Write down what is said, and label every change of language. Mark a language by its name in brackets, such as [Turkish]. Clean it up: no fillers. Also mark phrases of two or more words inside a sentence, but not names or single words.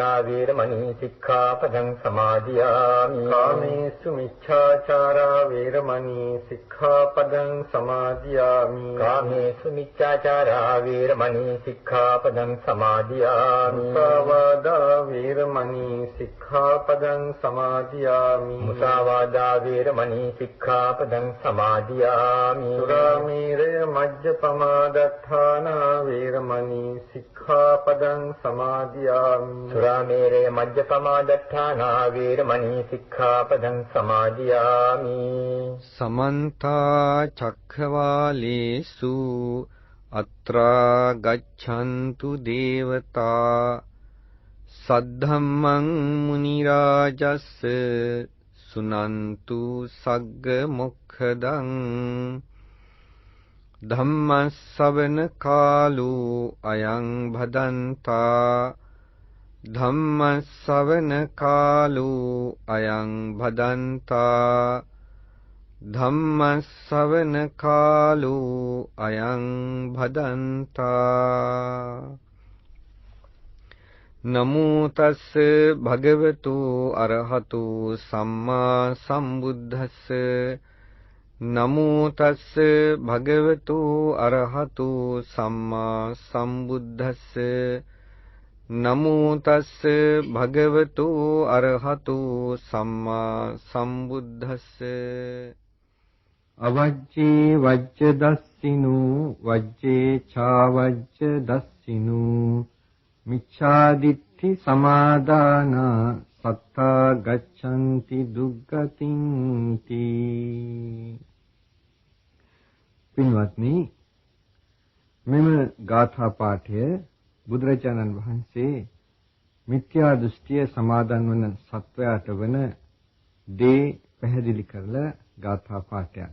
[Pali] වේරමණී සික්ඛාපදං සමාදියාමි කාමේසු මිච්ඡාචාරා වේරමණී සික්ඛාපදං සමාදියාමි කාමේසු මිච්ඡාචාරා වේරමණී සික්ඛාපදං සමාදියාමි මුසාවාදා වේරමණී සික්ඛාපදං සමාදියාමි මුසාවාදා වේරමණී සික්ඛාපදං සමාදියාමි සුරාමේරය මජ්ජපමාදත්තානා වේරමණී සික්ඛාපදං සමාදියාමි සුරාමේරය මජ්ජපමාදත්තානා වේරමණී සික්ඛාපදං සමාදියාමි සමන්ත චක්ඛවාලේසු අත්‍රා ගච්ඡන්තු දේවතා සද්ධම්මං මුනි රාජස්ස සුනන්තු සග්ග මොක්ඛදං ධම්මස්සවන කාලෝ අයං භදන්තා ධම්මස්සවන කාලෝ අයං භදන්තා ධම්මස්සවන කාලෝ අයං භදන්තා නමෝ තස්ස භගවතු අරහතු සම්මා සම්බුද්දස්ස නමෝ තස්ස භගවතු අරහතු සම්මා සම්බුද්දස්ස නමෝ තස්ස භගවතු අරහතු සම්මා සම්බුද්දස්ස අවජ්ජේ වජ්ජ දස්සිනු වජ්ජේ ඡාවජ්ජ දස්සිනු මිච්ඡාදිත්‍ති සමාදාන සත්තා ගච්ඡanti දුග්ගතින් තී. [Sinhala] පින්වත්නි, මෙම ගාථා පාඨය බුදුරජාණන් වහන්සේ මිත්‍යා දෘෂ්ටිය සමාදන් වන සත්වයාට වන දේ පැහැදිලි කරලා ගාථා පාඨයක්.